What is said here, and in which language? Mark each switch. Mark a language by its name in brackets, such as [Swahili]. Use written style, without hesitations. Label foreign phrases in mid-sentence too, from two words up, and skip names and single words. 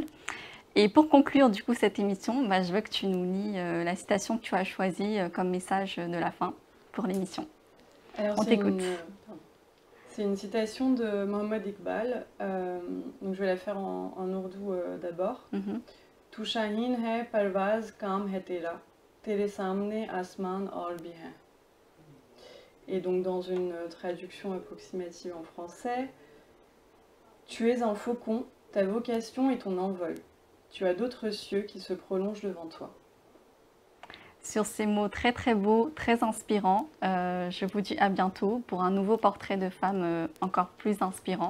[French] Et pour conclure du coup cette émission, bah, je veux que tu nous lis la citation que tu as choisie comme message de la fin pour l'émission. Alors, On t'écoute. pardon. C'est une citation de Mohammed Iqbal. Donc, je vais la faire en ourdou d'abord. Mhm. [Urdu] تو شاہین ہے پرواز کم ہے تیرے سامنے آسمان اور بھی ہے. [French] Et donc, dans une traduction approximative en français, tu es un faucon, ta vocation est ton envol. Tu as d'autres cieux qui se prolongent devant toi. Sur ces mots très très beaux, très inspirants, je vous dis à bientôt pour un nouveau portrait de femme encore plus inspirant.